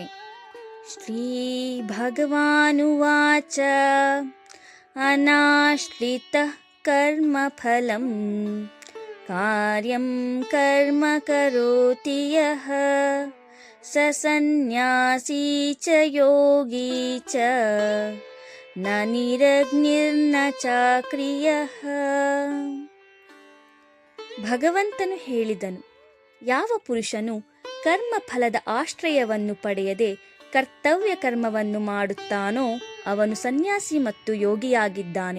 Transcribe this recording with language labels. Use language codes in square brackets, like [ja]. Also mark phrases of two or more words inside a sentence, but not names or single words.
[sa] ಶ್ರೀ ಭಗವಾನುವಾಚ ಅನಾಶ್ರಿತಃ ಕರ್ಮಫಲಂ ಕಾರ್ಯಂ ಕರ್ಮ ಕರೋತಿ ಯಃ ಸ ಸನ್ಯಾಸೀ ಚ ಯೋಗೀ ಚ ನ ನಿರಗ್ನಿರ್ನ ಚಾಕ್ರಿಯಃ. [kn] ಭಗವಂತನು ಹೇಳಿದನು, ಯಾವ ಪುರುಷನು ಕರ್ಮಫಲದ ಆಶ್ರಯವನ್ನು ಪಡೆಯದೆ ಕರ್ತವ್ಯ ಕರ್ಮವನ್ನು ಮಾಡುತ್ತಾನೋ ಅವನು ಸನ್ಯಾಸಿ ಮತ್ತು ಯೋಗಿಯಾಗಿದ್ದಾನೆ.